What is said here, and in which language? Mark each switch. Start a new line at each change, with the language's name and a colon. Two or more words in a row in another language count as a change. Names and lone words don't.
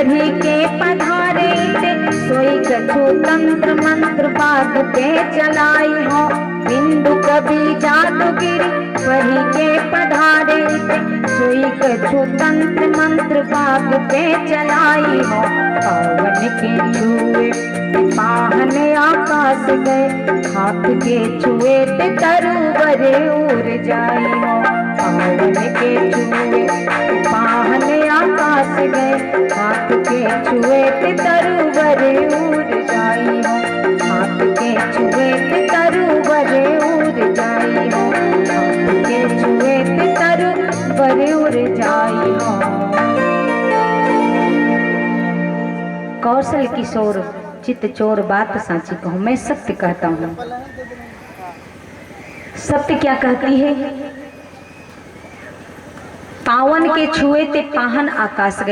Braj: के पधारे थे, सोई कछु तंत्र मंत्र बात पे चलाई हो। बिंदु कभी जादूगिरी वही के पधारे थे, सोई कछु तंत्र मंत्र बात पे चलाई हो। पवन के छुए पाहन आकाश गए, हाथ के छुए ते तरुवर उड़ जाई हो। पवन के छुए पाहन आकाश गए, हाथ के छुए ते तरुवर उड़ जाई हो। हाथ के छुए ते तरुवर उड़ जाई हो। हाथ के छुए ते तरुवर उड़ जाई हो। कौशल किशोर चित चोर बात सांची कहूं,
Hindi: मैं सत्य कहता हूं। सत्य क्या कहती है?
Braj: पावन के छुए ते पाहन आकाश गए।